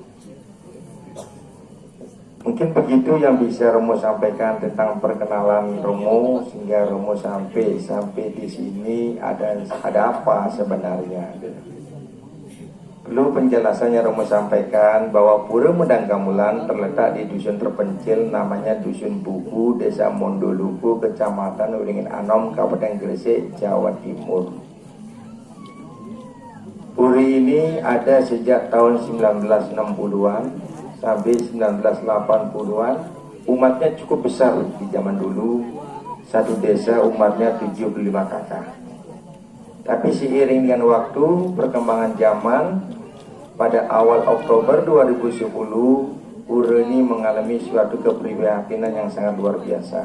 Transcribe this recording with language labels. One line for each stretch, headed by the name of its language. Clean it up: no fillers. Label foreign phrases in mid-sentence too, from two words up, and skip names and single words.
Indonesian: Mungkin begitu yang bisa Romo sampaikan tentang perkenalan Romo, sehingga Romo sampai di sini ada apa sebenarnya. Perlu penjelasannya Romo sampaikan bahwa Pura Medang Kamulan terletak di dusun terpencil namanya Dusun Buku, Desa Mondoluku, Kecamatan Uringin Anom, Kabupaten Gresik, Jawa Timur. Puri ini ada sejak tahun 1960-an sampai 1980-an. Umatnya cukup besar di zaman dulu. Satu desa umatnya 75 kakak. Tapi seiring dengan waktu, perkembangan zaman, pada awal Oktober 2010, Pura ini mengalami suatu keprihatinan yang sangat luar biasa.